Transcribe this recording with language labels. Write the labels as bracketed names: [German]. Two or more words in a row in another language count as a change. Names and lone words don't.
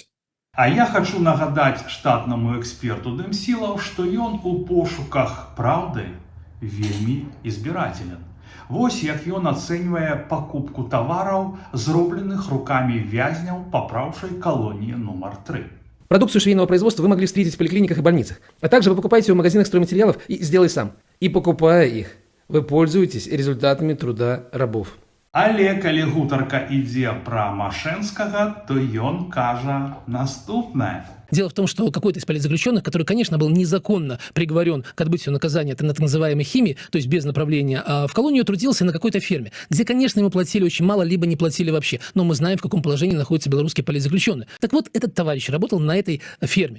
[Belarusian] А я хочу нагадаць штатнаму эксперту Дэмсілаў, што ён у пошуках праўды вельмі избирателен. Вось як ён ацэньвае пакупку тавараў, зробленых рукамі вязняў папраўчай калоніі нумар 3. [Russian] Продукцию швейного производства вы могли встретить в поликлиниках и больницах. А также вы покупаете ее в магазинах стройматериалов и «Сделай сам». И покупая их, вы пользуетесь результатами труда рабов. [Belarusian] Але калі гутарка ідзе пра Машэнскага, то ён кажа наступнае. [Russian] Дело в том, что какой-то из политзаключенных, который, конечно, был незаконно приговорен к отбытию наказания на так называемой химии, то есть без направления, в колонию трудился на какой-то ферме, где, конечно, ему платили очень мало, либо не платили вообще. Но мы знаем, в каком положении находятся белорусские политзаключенные. Так вот, этот товарищ работал на этой ферме.